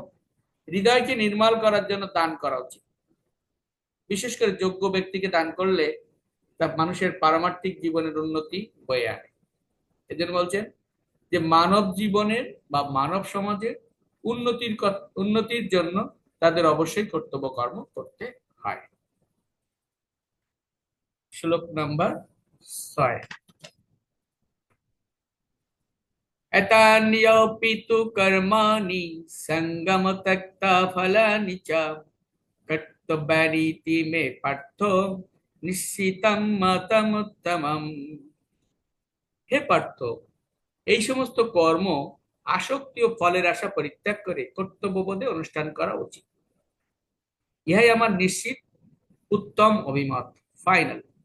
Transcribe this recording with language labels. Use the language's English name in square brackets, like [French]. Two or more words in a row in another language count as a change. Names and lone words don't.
[Bangla] হৃদয়কে নির্মল করার জন্য দান করা উচিত। বিশেষ করে যোগ্য ব্যক্তিকে দান করলে তা মানুষের পারমার্থিক জীবনের উন্নতি বয়ে আনে। এজন্য বলছেন যে মানব জীবনের বা মানব সমাজের উন্নতির জন্য তাদের অবশ্যই কর্তব্য কর্ম করতে হয়। শ্লোক নাম্বার 6। [Sanskrit] एतान्योऽपि तु कर्माणि सङ्गम त्यक्ता फलानि च कर्तव्यानीति मे पार्थो নিশ্চিতম মতমুত্তমম। [Bangla] হে পার্থ, এই সমস্ত কর্ম আসক্তি ও ফলের আশা পরিত্যাগ করে কর্তব্যবোধে অনুষ্ঠান করা উচিত। ইহাই আমার নিশ্চিত উত্তম অভিমত, ফাইনাল।